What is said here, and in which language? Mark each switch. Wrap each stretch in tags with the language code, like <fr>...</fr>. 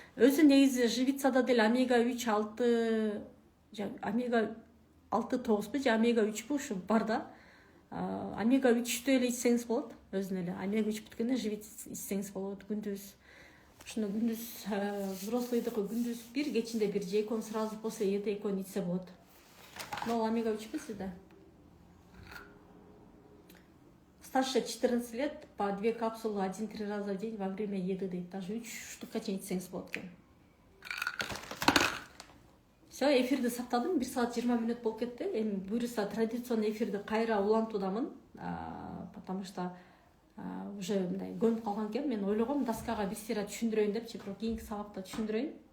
<ky>Өзү негизи живицада деле омега 3 6 омега 6 9 же омега 3 ушу бар да. Омега 3тү эле ичсеңиз болот, өзүнө эле. Омега 3 бүткөндө живица ичсеңиз болот күндүз. Ушуну күндүз взрослыйдыкы күндүз 1, кечинде 1 же экөөнү сразу после еды экөөнү ичсе болот. Но омега 3 сизде?</ky> <ru>Старше 14 лет по 2 капсулы 1-3 раза в день во время еды дейт.</ru> <ky>Даже 3 штука чейин ичсеңиз болот экен. Все, эфирди сактадым, 1 саат 20 мүнөт болуп кетти. Эми буюрса традиционный эфирди кайра улантуудамын, потому что уже мындай көнүп калган экен. Мен ойлогом доскага бир сыйра түшүндүрөйүн депчи, бирок кийинки сабакта түшүндүрөйүн.</ky>